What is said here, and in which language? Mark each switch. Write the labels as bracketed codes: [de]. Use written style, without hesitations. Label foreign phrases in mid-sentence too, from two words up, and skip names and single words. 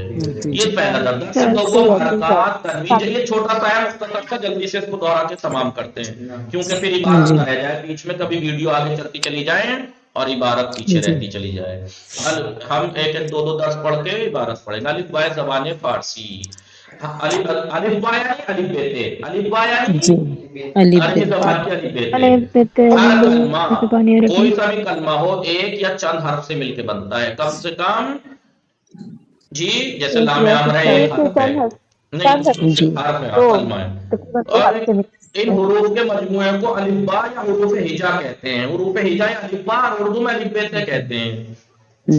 [ur] یہ پہلا درجہ سے دو حرکات تنوین. یہ چھوٹا سا ہے مختصر سا، جلدی سے اس کو دوہرا کے تمام کرتے ہیں کیونکہ پھر عبارت نہ رہ جائے بیچ میں، کبھی ویڈیو آگے چلتی چلی جائے اور عبارت پیچھے رہتی چلی جائے. ہم ایک دو درس پڑھ کے عبارت پڑھیں گے. [fa] الف بائے زبان فارسی. [ur] الف با یعنی الف بیتے، الف با یعنی جی علی عربی بیت زبان کی الف بیتے۔ الف بیت ہر کلمہ زبان عربی۔ کوئی سا بھی کلمہ ہو ایک یا چند حرف سے مل کے بنتا ہے، کم سے کم جی جیسے لام امر ہے ایک حرف ہے، نہیں جی حرف ہے کلمہ ہے، اور ان حروف کے مجموعے کو الف با یا حروف ہجا کہتے ہیں، حروف ہجا یا الف با اردو میں الف بیتے کہتے ہیں۔